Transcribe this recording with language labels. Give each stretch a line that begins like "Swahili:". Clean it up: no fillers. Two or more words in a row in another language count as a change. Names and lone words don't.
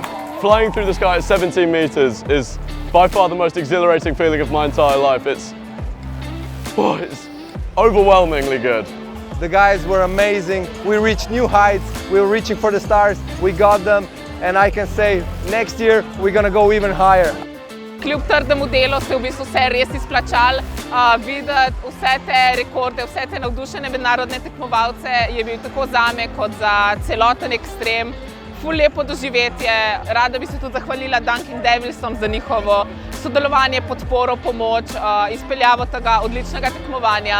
English: Flying through the sky at 17 meters is by far the most exhilarating feeling of my entire life. It's overwhelmingly good. The guys were amazing. We reached new heights. We were reaching for the stars. We got them, and I can say next year we're gonna go even higher.
Slovenian: Kljub trdemu delu se je v bistvu vse res izplačalo. Videti vse te rekorde, vse te navdušene mednarodne tekmovalce je bil tako zame kot za celoten ekstrem. Ful lepo doživetje. Rada bi se tudi zahvalila Dunkin' Devilsom za njihovo sodelovanje, podporo, pomoč, izpeljavo tega odličnega tekmovanja.